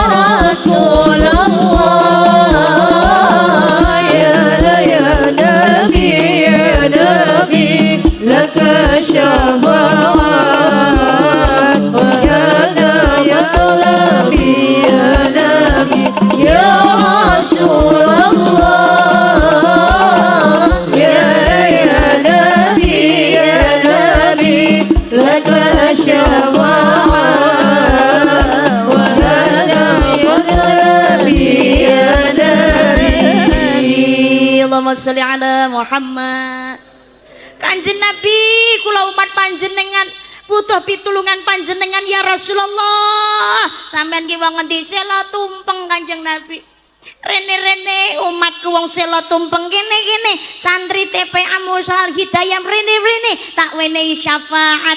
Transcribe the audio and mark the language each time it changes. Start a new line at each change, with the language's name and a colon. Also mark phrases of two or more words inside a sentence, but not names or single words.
Arabic: رسول الله، يا نبي، يا نبي، لك شفاعة يا نبي، يا نبي، يا رسول الله، يا نبي، يا نبي، لك شفاعة وهدى يا نبي، يا نبي. اللهم صل على محمد.
Javanese: Kanjeng Nabi, kula umat panjenengan butuh pitulungan panjenengan
Arabic: يا رسول الله.
Javanese: Sampeyan ki wong ngendi sela tumpeng Kanjeng Nabi. Rene-rene umatku wong sela tumpeng kene-kene santri TPA Mushal Hidayah rene-rene tak wenehi syafaat.